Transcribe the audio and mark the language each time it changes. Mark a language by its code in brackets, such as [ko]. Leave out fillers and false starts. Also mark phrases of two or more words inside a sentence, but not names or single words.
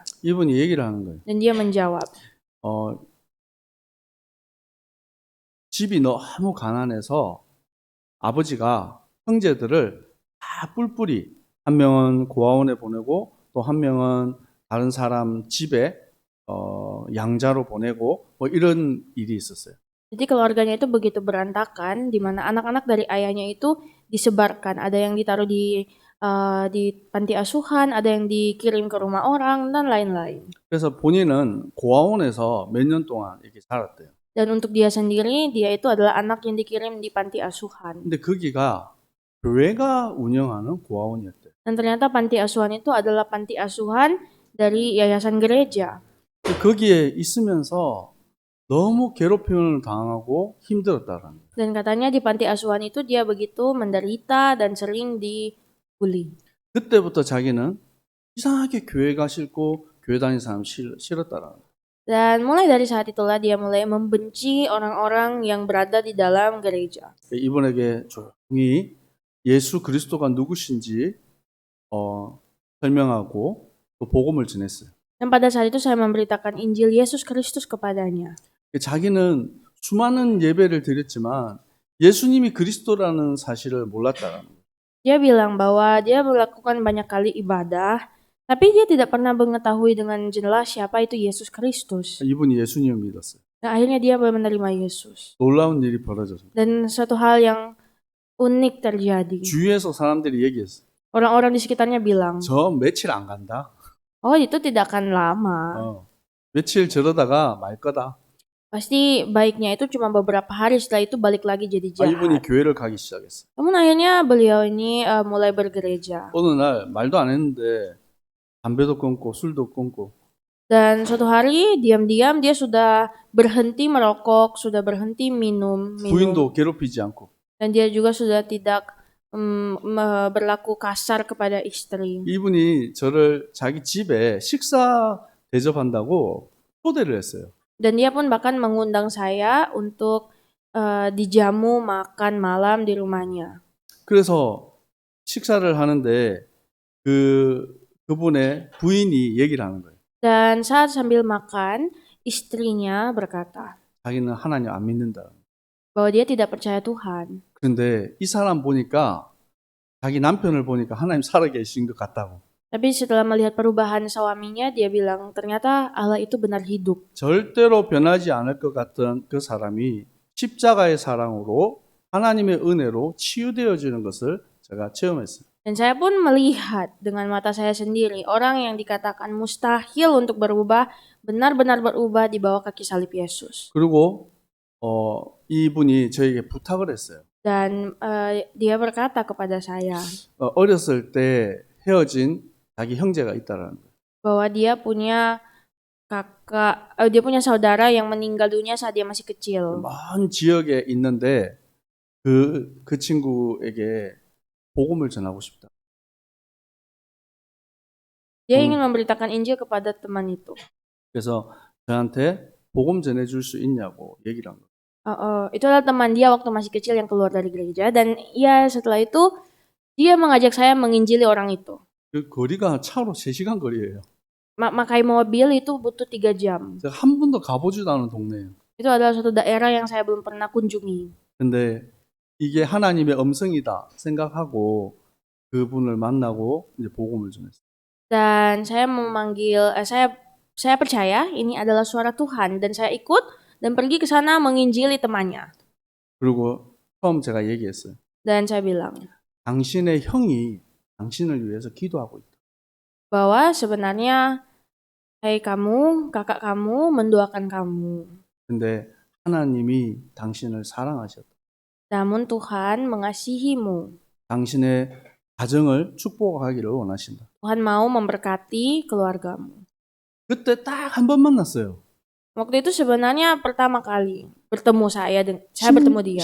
[ko] 이분이 얘기를 하는 거예요. [id] Dan dia menjawab, [ko] 집이 너무 가난해서 아버지가 형제들을 다 뿔뿔이, 한 명은 고아원에 보내고 또 한 명은 다른 사람 집에 양자로 보내고 뭐 이런 일이 있었어요. [id] jadi keluarganya itu begitu berantakan, di mana anak-anak dari ayahnya itu disebarkan, ada yang ditaruh di panti asuhan, ada yang dikirim ke rumah orang dan lain-lain. [ko] 그래서 본인은 고아원에서 몇 년 동안 이렇게 살았대요. [id] Dan untuk dia sendiri, dia itu adalah anak yang dikirim di panti asuhan. [ko] 근데 거기가 교회가 운영하는 고아원이었대요. [id] Dan ternyata panti asuhan itu adalah panti asuhan dari yayasan gereja. [ko] 거기에 있으면서 너무 괴롭힘을 당하고 힘들었다라는 거예요. [id] Dan katanya di panti asuhan itu dia begitu menderita dan sering dibully. [ko] 그때부터 자기는 이상하게 교회가 싫고 교회 다니는 사람 싫었다라는 거예요. [id] Dan mulai dari saat itulah dia mulai membenci orang-orang yang berada di dalam gereja. [ko] 이분에게 조용히 예수 그리스도가 누구신지 설명하고 또 복음을 전했어요. [id] Dan pada saat itu saya memberitakan Injil Yesus Kristus kepadanya. [ko] 자기는 수많은 예배를 드렸지만 예수님이 그리스도라는 사실을 몰랐다라는 거예요. [id] Dia bilang bahwa dia melakukan banyak kali ibadah, tapi dia tidak pernah mengetahui dengan jelas siapa itu Yesus Kristus. [ko] 이분이 예수님을 믿었어요. [id] Nah, akhirnya dia menerima Yesus. [ko] 놀라운 일이 벌어졌어요. [id] Dan suatu hal yang unik terjadi. [ko] 주위에서 사람들이 얘기했어요. [id] Orang-orang di sekitarnya bilang, [ko] 저 며칠 안 간다. [id] oh itu tidak akan lama. [ko] 며칠 저러다가 말 거다. [id] Pasti baiknya itu cuma beberapa hari, setelah itu balik lagi jadi [ko] 이분이 [id] jahat. [ko] 교회를 가기 시작했어요. [id] Namun akhirnya beliau ini mulai bergereja. [ko] 어느 날 말도 안 했는데 담배도 끊고 술도 끊고 [id] Dan suatu hari diam-diam dia sudah berhenti merokok, sudah berhenti minum. [ko] 부인도 괴롭히지 않고 [id] Dan dia juga sudah tidak berlaku kasar kepada istri. [ko] 이분이 저를 자기 집에 식사 대접한다고 초대를 했어요. [id] Dan dia pun bahkan mengundang saya untuk dijamu makan malam di rumahnya. [ko] 그래서 식사를 하는데 그분의 부인이 얘기를 하는 거예요. [id] Dan saat sambil makan, istrinya berkata [ko] 자기는 하나님 안 믿는다. [id] bahwa dia tidak percaya Tuhan. [ko] 그런데 이 사람 보니까 자기 남편을 보니까 하나님 살아계신 것 같다고. [id] Tapi setelah melihat perubahan suaminya, dia bilang ternyata Allah itu benar hidup. [ko] 절대로 변하지 않을 것 같던 그 사람이 십자가의 사랑으로 하나님의 은혜로 치유되어지는 것을 제가 체험했어요. [id] Dan saya pun melihat dengan mata saya sendiri orang yang dikatakan mustahil untuk berubah, benar-benar berubah di bawah kaki salib Yesus. [ko] 그리고 이분이 저에게 부탁을 했어요. [id] Dan dia berkata kepada saya [ko] 어렸을 때 헤어진 자기 형제가 있다라는 거예요. [id] bahwa dia punya dia punya saudara yang meninggal dunia saat dia masih kecil. [ko] 먼 지역에 있는데 그 친구에게 복음을 전하고 싶다. [id] Dia ingin memberitakan Injil kepada teman itu. [ko] 그래서 저한테 복음 전해줄 수 있냐고 얘기를 한 거예요. [id] Itu adalah teman dia waktu masih kecil yang keluar dari gereja, dan ya setelah itu dia mengajak saya menginjili orang itu. [ko] 그 거리가 차로 3시간 거리예요. [id] Makai mobil itu butuh 3 jam. [ko] 제가 한 번도 가보지도 않은 동네예요. [id] Itu adalah suatu daerah yang saya belum pernah kunjungi. [ko] 근데 이게 하나님의 음성이다 생각하고 그분을 만나고 이제 복음을 전했어요. [id] Dan saya memanggil, saya percaya ini adalah suara Tuhan, dan saya ikut dan pergi ke sana menginjili temannya. [ko] 그리고 처음 제가 얘기했어요. [id] Dan saya bilang [ko] 당신의 형이 당신을 위해서 기도하고 있다. [id] bahwa sebenarnya kamu, kakak kamu mendoakan kamu. [ko] 근데 하나님이 당신을 사랑하셨다. [id] Namun Tuhan mengasihimu. [ko] 당신의 가정을 축복하기를 원하신다. [id] Tuhan mau memberkati keluargamu. [ko] 그때 딱 한 번 만났어요. [id] Waktu itu sebenarnya pertama kali bertemu saya bertemu dia.